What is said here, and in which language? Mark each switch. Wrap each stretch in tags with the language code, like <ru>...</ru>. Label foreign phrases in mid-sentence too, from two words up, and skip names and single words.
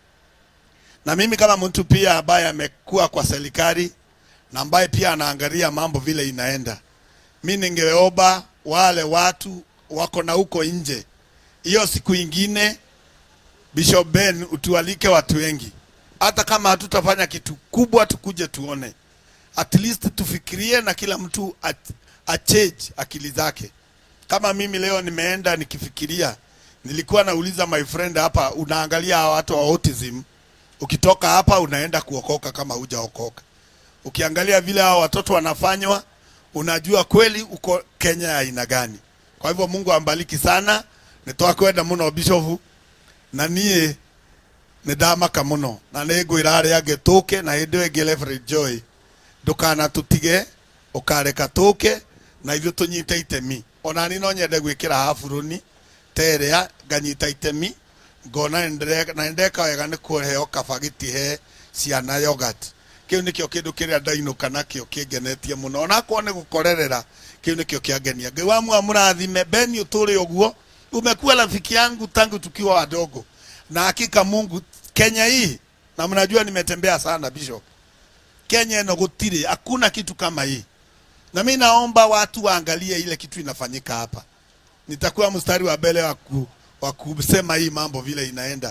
<sw>Na mimi kama mtu pia ambaye amekuwa kwa serikali na ambaye pia anaangalia mambo vile inaenda, mimi ningeomba wale watu wako na huko nje, hiyo siku ingine Bishop Ben utualike watu wengi. Hata kama hatutafanya kitu kubwa, tukuje tuone. At least tufikirie na kila mtu change akili zake. Kama mimi leo nimeenda nikifikiria, nilikuwa nauliza</sw> <en>my friend</en> <sw>hapa, unaangalia watu wa autism, ukitoka hapa unaenda kuokoka kama hujaokoka. Ukiangalia vile hao watoto wanafanywa, unajua kweli uko Kenya ya aina gani. Kwa hivyo Mungu ambariki sana.</sw> <ki>Nitoa kwenda muno Bishop, na niye nidamaka muno, na negwira ari agetoke na hinde ege Reverend Joy ndukana tutige ukareka toke na ithu tunyite itemi. Ona ni no nyende gwikira hafuruni terea nganyita itemi, ngona ndeka wega ni kuheo kabagiti he ciana yogurt. Kiu nikio kindu kiria ndainuka nakio kingenetie muno, ona kwa ni gukorerera, kiu nikio kiangenia. Ngai wa murathime Ben, uturi uguo,</ki> <sw>umekuwa rafiki yangu tangu tukiwa wadogo. Na hakika Mungu, Kenya hii, na mnajua nimetembea sana Bishop,</sw> <ki>Kenya ino gutiri,</ki> <sw>hakuna kitu kama hii. Na mimi naomba watu waangalie ile kitu inafanyika hapa. Nitakuwa mstari wa mbele wa kusema hii mambo vile inaenda.</sw>